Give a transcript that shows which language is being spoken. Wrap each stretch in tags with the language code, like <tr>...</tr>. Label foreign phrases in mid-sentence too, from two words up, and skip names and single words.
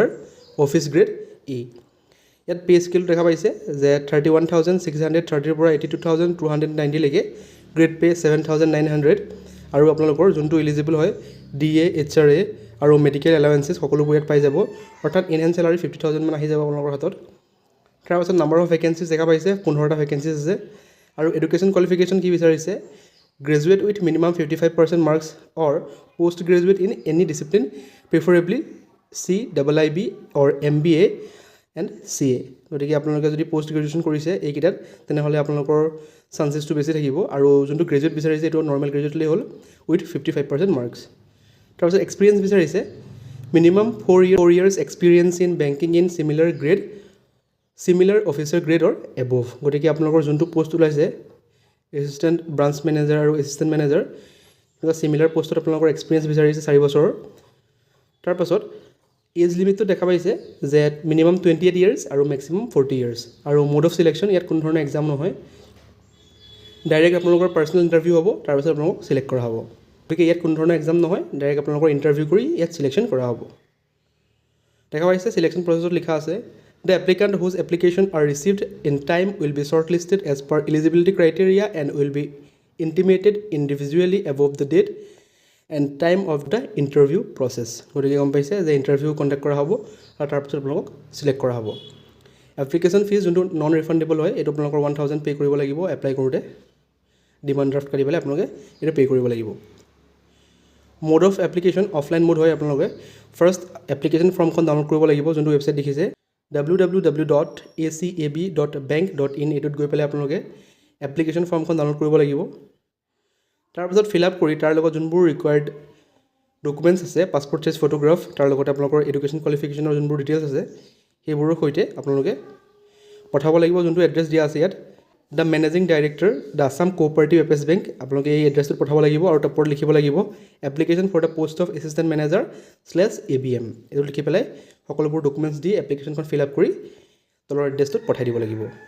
<as>অফিস গ্ৰেড ই ইয়াত</as> <en>pay scale</en> <as>দেখা পাইছে যে 31630 পৰা 82290 লৈকে</as> <en>grade pay</en> <as>7900 আৰু আপোনালোকৰ যোনটো এলিজিবল হয় DA HRA আৰু মেডিকেল এলাউন্সেস সকলোবোৰ ইয়াত পাই যাব অৰ্থাৎ</as> <en>enhance salary</en> <as>50000 মান আহি যাব আপোনালোকৰ হাতত তাৰ পাছত</as> <en>number of vacancies</en> <as>দেখা পাইছে 15টা ভ্যাকেন্সিজ আছে আৰু</as> <en>education qualification</en> <as>কি বিচাৰিছে</as> <en>graduate with minimum 55% marks or postgraduate in any discipline preferably CIIB or MBA and CA</en> <as>গতিকে আপোনালোকে যদি পোষ্ট গ্ৰেজুৱেচন কৰিছে এইকিটাত তেনেহলে আপোনালোকৰ চান্সেছটো বেছি থাকিব আৰু যোনটো গ্ৰেজুৱেট বিচাৰিছে এটো নৰ্মেল গ্ৰেজুৱেটলি হ'ল</as> <en>with 55% marks</en> <as>তাৰপিছত এক্সপেৰিয়েন্স বিচাৰিছে</as> <en>minimum 4 years experience in banking in similar officer grade or above</en> <as>গতিকে আপোনালোকৰ যোনটো পোষ্ট ওলাইছে</as> <en>assistant branch manager</en> <as>আৰু</as> <en>assistant manager</en> <as>এটা সিমিলাৰ পোষ্টত আপোনালোকৰ এক্সপেৰিয়েন্স বিচাৰিছে 4 বছৰৰ তাৰ পাছত</as> <en>age limitটো</en> <as>দেখা পাইছে যে মিনিমাম 28 ইয়াৰ্স আৰু ম্যাক্সিমাম 40 ইয়াৰ্স আৰু</as> <en>mode of selection</en> <as>ইয়াত কোনো ধৰণৰ এক্সাম নহয় ডাইৰেক্ট আপোনালোকৰ</as> <en>personal interview</en> <as>হ'ব তাৰ পাছত আপোনালোকক সিলেক্ট কৰা হ'ব গতিকে ইয়াত কোনো ধৰণৰ এক্সাম নহয় ডাইৰেক্ট আপোনালোকৰ ইন্টাৰভিউ কৰি ইয়াত সিলেকশন কৰা হ'ব দেখা পাইছে</as> <en>selection processত</en> <as>লিখা আছে</as> <en>The applicant whose application are received in time will be shortlisted as per eligibility criteria and will be intimated individually above the date and time of the interview process.</en> <as>গতিকে গম পাইছে যে</as> <en>interview conduct</en> <as>কৰা হ'ব আৰু তাৰ পিছত আপোনালোকক সিলেক্ট কৰা হ'ব</as> <en>application fees</en> <as>যোনটো</as> <en>non refundable</en> <as>হয় এটো আপোনালোকৰ 1000 পে কৰিব লাগিব এপ্লাই কৰোতে</as> <en>demand draft</en> <as>কৰি পেলাই আপোনালোকে এটো পে কৰিব লাগিব</as> <en>mode of application offline mode</en> <as>হয় আপোনালোকে</as> <en>first application formখন</en> <as>ডাউনলোড কৰিব লাগিব যোনটো ৱেবছাইট দেখিছে www.acab.bank.in এটোত গৈ পেলাই আপোনালোকে</as> <en>application formখন</en> <as>ডাউনলোড কৰিব লাগিব তাৰ পিছত</as> <en>fill up</en> <as>কৰি তাৰ লগত যোনবোৰ</as> <en>required documents</en> <as>আছে</as> <en>passport size photograph</en> <as>তাৰ লগত আপোনালোকৰ</as> <en>education qualificationৰ</en> <as>যোনবোৰ ডিটেইলছ আছে সেইবোৰৰ সৈতে আপোনালোকে পঠাব লাগিব যোনটো এড্ৰেছ দিয়া আছে ইয়াত</as> <en>The Managing Director, the Assam Cooperative FS Bank</en> <as>আপোনালোকে এই এড্ৰেছটো পঠাব লাগিব আৰু তাৰ ওপৰত লিখিব লাগিব</as> <en>application for the post of assistant manager /ABM</en> <as>এটো লিখি পেলাই সকলোবোৰ ডকুমেন্টছ দি এপ্লিকেশনখন</as> <en>fill up</en> <as>কৰি তলৰ এড্ৰেছটোত পঠাই দিব লাগিব</as>